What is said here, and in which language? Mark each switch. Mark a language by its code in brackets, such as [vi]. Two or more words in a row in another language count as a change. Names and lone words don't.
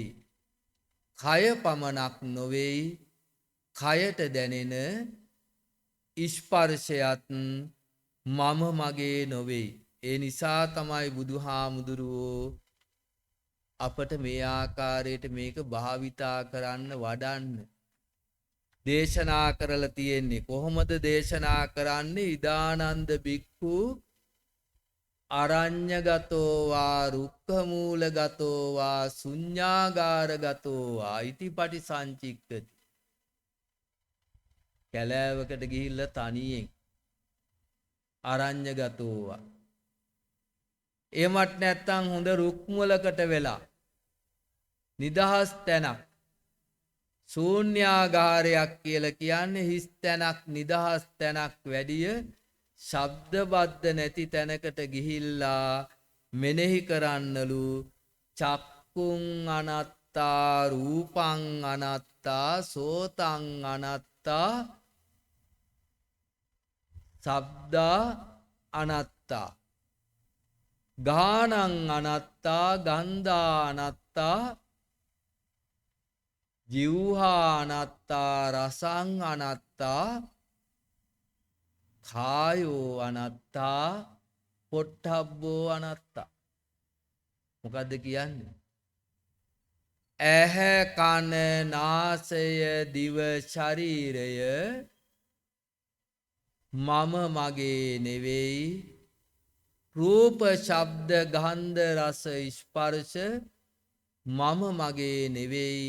[si] කය පමණක් නොවේ කයට දැනෙන ස්පර්ශයත් මම මගේ නොවේ. ඒ නිසා තමයි බුදුහාමුදුරුවෝ අපට මේ ආකාරයට මේක භාවිතා කරන්න වඩන්න දේශනා කරලා තියෙන්නේ. කොහොමද දේශනා කරන්නේ? [pi] ඉදානන්ද බික්ඛු අරඤ්‍යගතෝ වා රුක්ඛමූලගතෝ වා ශුඤ්ඤාගාරගතෝ වා ඉතිපටි සංචික්කති. [si] කැලෑවකට ගිහිල්ලා තනියෙන් [pi] අරඤ්‍යගතෝ වා. [si] එමත් නැත්තම් හොඳ රුක් මුලකට වෙලා නිදහස් තැනක් ශූන්‍යාගාරයක් කියලා කියන්නේ හිස් තැනක් නිදහස් තැනක් වැඩිය ශබ්ද බද්ද නැති තැනකට ගිහිල්ලා මෙනෙහි කරන්නලු [pi] චක්කුං අනත්තා රූපං අනත්තා සෝතං අනත්තා ශබ්දා අනත්තා ගානං අනත්තා ගන්ධා අනත්තා ජීවහා අනත්තා රසං අනත්තා කායෝ අනත්තා පොට්ටබ්බෝ අනත්තා. [si] මොකද්ද කියන්නේ? ඇහැ කන නාසය දිව ශරීරය මම මගේ නෙවෙයි. රූප ශබ්ද ගන්ධ රස ස්පර්ශ මම මගේ නෙවෙයි.